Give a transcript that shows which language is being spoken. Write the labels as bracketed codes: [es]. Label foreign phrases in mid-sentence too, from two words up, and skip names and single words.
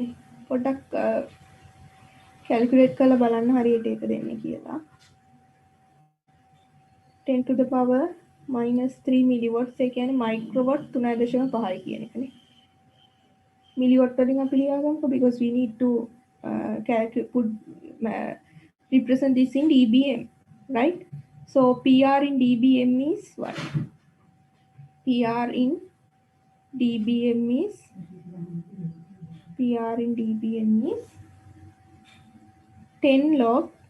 [si] පොඩ්ඩක් calculate කරලා බලන්න හරියට ඒක දෙන්නේ කියලා. [en] 10 to the power minus 3 milliwatts [si] ඒ කියන්නේ [en] microwatt 3.5 [si] කියන එකනේ. [en] Milliwatt [si] වලින් අපි ලියාගමුකෝ [en] because we need to represent this in dBm, right? So PR in dBm is what? PR in dBm is 10 log